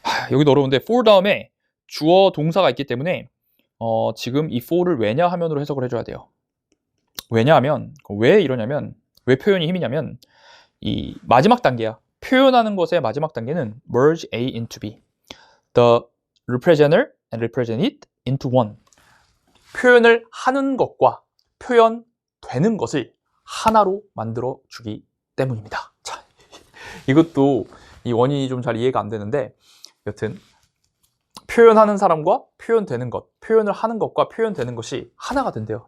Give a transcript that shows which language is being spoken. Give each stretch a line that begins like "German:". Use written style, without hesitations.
Korean: 여기도 어려운데 for 다음에 주어 동사가 있기 때문에 지금 이 for를 왜냐 하면으로 해석을 해줘야 돼요. 왜냐하면, 왜 이러냐면, 왜 표현이 힘이냐면 이 마지막 단계야. 표현하는 것의 마지막 단계는
English: merge A into B. The representer and represented into one.
Korean: 표현을 하는 것과 표현되는 것을 하나로 만들어 주기 때문입니다. 자, 이것도 이 원인이 좀 잘 이해가 안 되는데, 여튼 표현하는 사람과 표현되는 것, 표현을 하는 것과 표현되는 것이 하나가 된대요.